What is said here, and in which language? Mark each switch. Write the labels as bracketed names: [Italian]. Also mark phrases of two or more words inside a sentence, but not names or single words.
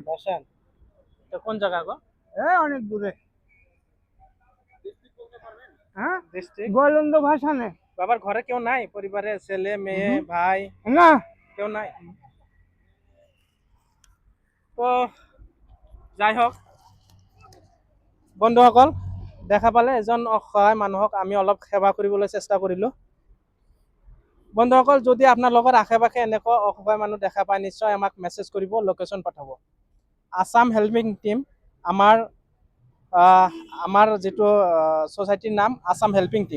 [Bangla] বাসান। এটা কোন জায়গা গো? অনেক দূরে। হ্যাঁ, ডিস্ট্রিক্ট গোয়ালন্দ ভাসানে। বাবার ঘরে কেউ নাই, পরিবারে ছেলে মেয়ে ভাই না কেউ নাই? [Assamese] তো যাই হোক বন্ধুসকল, দেখা পালে এজন অসহায় মানুহক আমি অলপ সেৱা কৰিবলৈ চেষ্টা কৰিলোঁ। বন্ধুসকল, যদি আপোনালোকৰ আশে পাশে এনেকুৱা অসহায় মানুহ দেখা পায় নিশ্চয় আমাক মেছেজ কৰিব, লোকেশ্যন পঠাব। আছাম হেল্পিং টিম, আমাৰ যিটো ছ'চাইটিৰ নাম আছাম হেল্পিং টিম।